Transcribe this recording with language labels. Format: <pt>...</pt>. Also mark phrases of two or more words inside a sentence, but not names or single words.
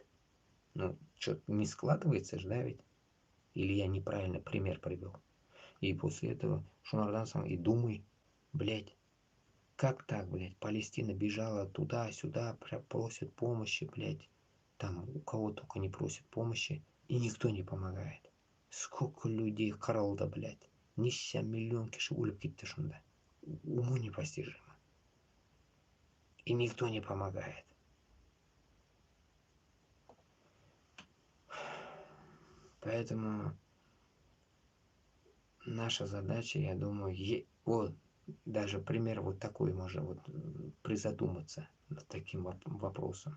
<ru>Ну, что-то не складывается же, да, ведь? Или я неправильно пример привел? И после этого Шумардан сам и думай, блядь, как так, блядь, Палестина бежала туда-сюда, просит помощи, блядь, там у кого только не просит помощи, и никто не помогает. Сколько людей</ru> <kk>қырылды, блядь, неше миллион киши өліп кетті шында.</kk> <ru>Уму непостижимо. И никто не помогает. Поэтому наша задача, я думаю, вот даже пример вот такой можно вот призадуматься над таким вопросом.</ru>